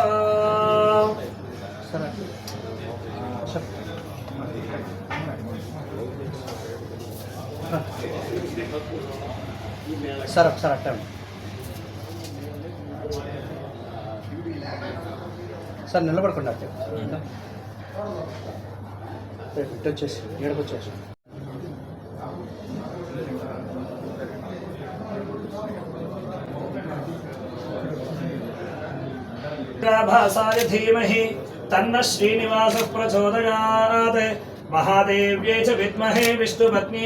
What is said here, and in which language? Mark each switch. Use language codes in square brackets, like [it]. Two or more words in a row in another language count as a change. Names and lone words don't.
[en] sir sir [te] సార్ నిలబడకుండా ఇటు వచ్చేసి ఏడుకు వచ్చేసి [sa] भासाय धीमहि तन्न श्रीनिवासः प्रचोदयात् महादेव्यै च विद्महे विष्णुपत्नी